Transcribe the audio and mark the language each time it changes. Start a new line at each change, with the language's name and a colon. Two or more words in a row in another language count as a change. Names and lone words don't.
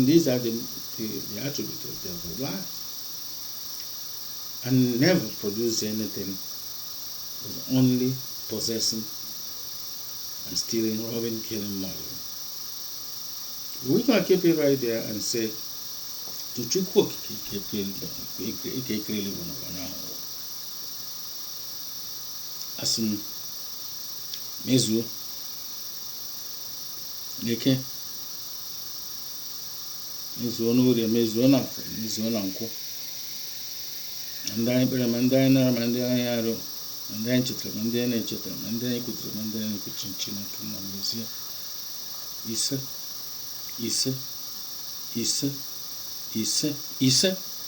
English: These are the attributes of devil, lies. And never produced anything, but only possessing and stealing, robbing, killing, murdering. We can keep it right there and say, to CHIUKWU Okikeke Asim Mezu Neke Mezu Onuri Mezu Onafre Mezu Onanko Mandai Pere Mandai Nara Mandai Yaro Mandai Chitra Mandai Nechitra Mandai Kutra Mandai Kuchinchina Kina Musia Isa.